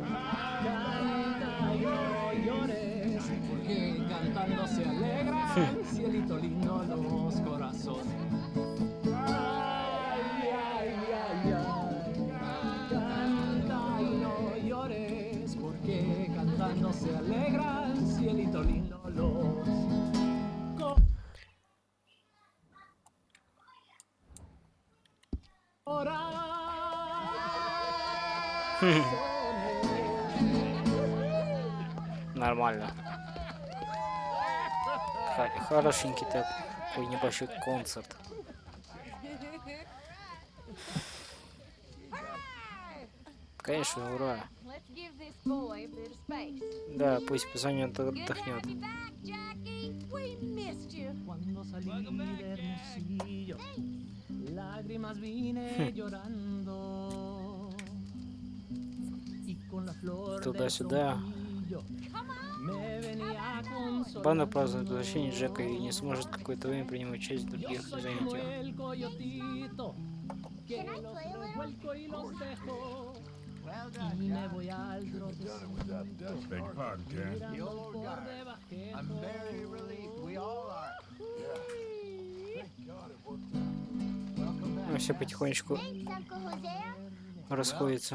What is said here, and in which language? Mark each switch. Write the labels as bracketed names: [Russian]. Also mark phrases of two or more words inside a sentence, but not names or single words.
[Spanish] Canta y no llores, porque cantando se alegran, cielito lindo, los corazones. Ay, ay, ay, ay. Canta y no llores, porque cantando se alegran, cielito lindo, los [Russian] Нормально. Хорошенький такой небольшой концерт. Конечно, ура. Да, пусть позвонит, отдохнет. [Spanish] Cuando salí de Hermosillo, lágrimas vine llorando. Y con la flor [Russian] Туда-сюда. [Spanish] me venía consolando. [Russian] Банда празднует возвращение Джека и не сможет какое-то время принимать часть в других занятиях. [Spanish] El coyotito, que los revuelco y los dejo. Y me voy al trotecito. [English] Beg your pardon, Karen. The old guard. I'm very relieved. We all are. [Russian] Ну, все потихонечку [English] Thanks, Uncle Hosea. [Russian] расходятся.